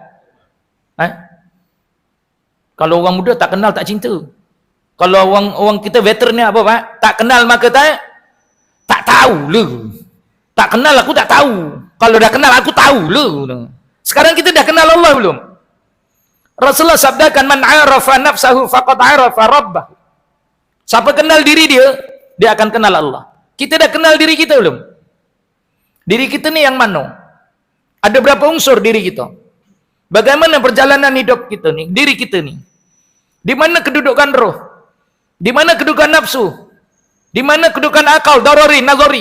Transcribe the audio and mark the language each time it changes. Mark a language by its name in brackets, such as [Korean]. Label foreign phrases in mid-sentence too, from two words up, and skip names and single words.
[Malay] Kalau orang muda tak kenal, tak cinta. Kalau orang kita veteran ni apa, Pak? Tak kenal, maka tak tahu lah. Tak kenal aku tak tahu. Kalau dah kenal aku tahu lah. Sekarang kita dah kenal Allah belum? Rasulullah sabdakan, [Arabic] من عرف نفسه فقد عرف ربه. [Malay] Siapa kenal diri dia, dia akan kenal Allah. Kita dah kenal diri kita belum? Diri kita ni yang mana? Ada berapa unsur diri kita? Bagaimana perjalanan hidup kita ni? Diri kita ni. Di mana kedudukan roh? Di mana kedudukan nafsu? Di mana kedudukan akal, darari, nazari?